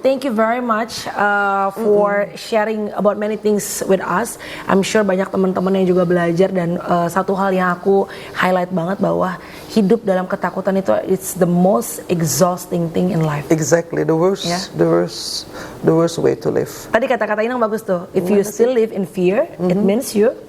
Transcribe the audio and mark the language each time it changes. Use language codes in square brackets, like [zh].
[en] Thank you very much for sharing about many things with us. I'm sure [id] banyak teman-teman yang juga belajar, dan satu hal yang aku highlight banget bahwa hidup dalam ketakutan itu [en] it's the most exhausting thing in life. Exactly, the worst way to live. [id] Tadi kata-kata Inang bagus tuh. [en] If you still live in fear, it means you